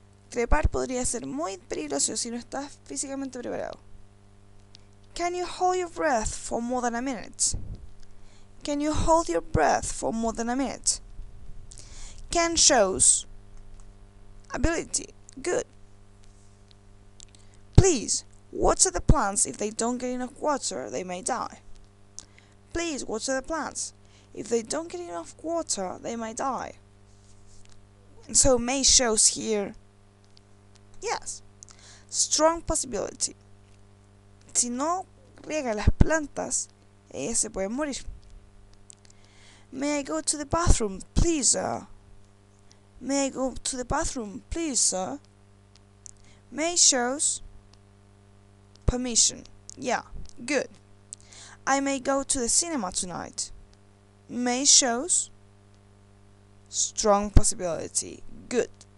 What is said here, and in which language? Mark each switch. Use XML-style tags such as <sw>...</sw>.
<es>Trepar podría ser muy peligroso si no estás físicamente preparado.</es> <en>Can you hold your breath for more than a minute? Can you hold your breath for more than a minute? Can shows ability. Good. Please, water the plants. If they don't get enough water, they may die. Please, water the plants. If they don't get enough water, they may die. And so may shows here. Yes. Strong possibility.</en> <es>Si no riega las plantas, ellas se pueden morir.</es> <en>May I go to the bathroom, please, sir? May I go to the bathroom, please, sir? May shows permission. Yeah, good. I may go to the cinema tonight. May shows strong possibility. Good.</en>